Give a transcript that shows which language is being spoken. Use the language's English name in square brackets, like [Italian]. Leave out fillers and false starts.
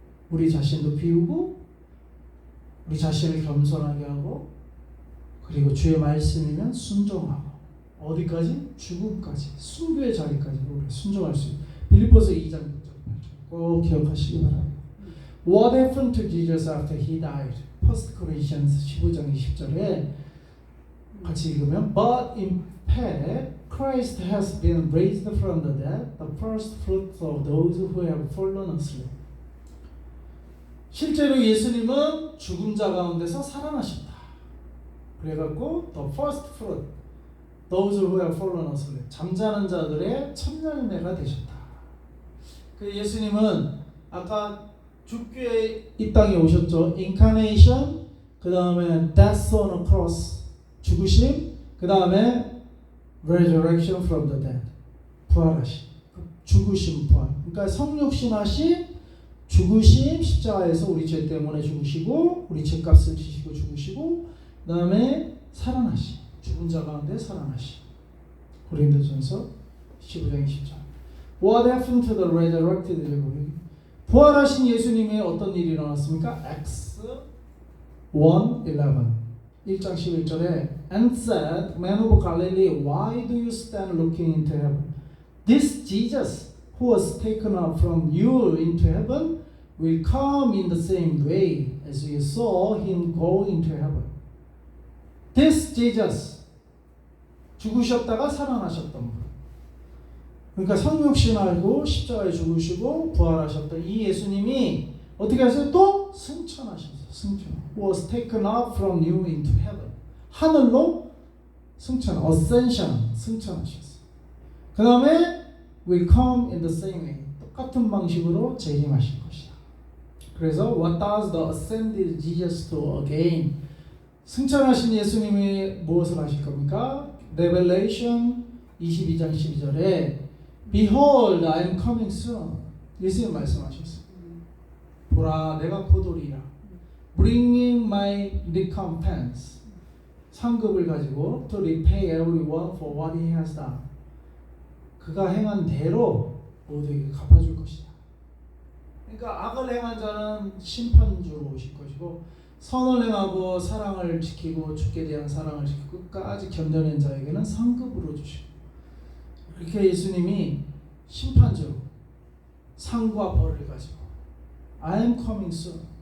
[Korean] 우리 자신도 비우고 우리 자신을 겸손하게 하고 그리고 주의 말씀이면 순종하고 어디까지? 죽음까지, 순교의 자리까지 우리가 순종할 수 있어요. 빌립보서 2장 6절 꼭 기억하시기 바랍니다. [English] What happened to Jesus after he died? 1 Corinthians [Korean] 15장 20절에 같이 읽으면 [English] But in fact Christ has been raised from the dead, the first fruits of those who have fallen asleep. [Korean] 실제로 예수님은 죽은 자 가운데서 살아나셨다. 그래갖고 [English] the first fruit, those who have fallen asleep, [Korean] 잠자는 자들의 첫 열매가 되셨다. 그 예수님은 아까 죽기에 이 땅에 오셨죠. Incarnation, 그 다음에 [English] death on a cross, [Korean] 죽으심, 그 다음에 [English] resurrection from the dead, [Korean] 부활하심, 죽으심, 부활. 그러니까 성육신하심, 죽으심, 십자가에서 우리 죄 때문에 죽으시고 우리 죄값을 지시고 죽으시고 그 다음에 살아나심, 죽은 자 가운데 살아나심. 고린도전서 15장 20절. [English] What happened to the resurrected? [Korean] 부활하신 예수님의 어떤 일이 일어났습니까? [English] Acts 1:11 [Korean] 1장 11절에 [English] And said, Man of Galilee, why do you stand looking into heaven? This Jesus who was taken up from you into heaven will come in the same way as you saw him go into heaven. This Jesus, [Korean] 죽으셨다가 살아나셨던 분. 그러니까 성육신하고 십자가에 죽으시고 부활하셨던 이 예수님이 어떻게 하세요? 또 승천하셨어요. 승천. [English] Was taken up from you into heaven. [Korean] 하늘로 승천, ascension, 승천하셨어요. 그 다음에 [English] will come in the same way. [Korean] 똑같은 방식으로 재림하실 것이다. 그래서 [English] what does the ascended Jesus do again? [Korean] 승천하신 예수님이 무엇을 하실 겁니까? [English] Revelation [Korean] 22장 12절에 [English] Behold, I am coming soon. [Korean] 예수님 말씀하셨어요. 보라, 내가 곧 오리라. [English] Bringing my recompense. [Korean] 상급을 가지고 [English] to repay everyone for what he has done. [Korean] 그가 행한 대로 모두에게 갚아줄 것이다. 그러니까 악을 행한 자는 심판주로 오실 것이고 선을 행하고 사랑을 지키고 주께 대한 사랑을 지키고 끝까지 견뎌낸 자에게는 상급으로 주시고 그렇게 예수님이 심판주로 상과 벌을 가지고 [English] I am coming soon.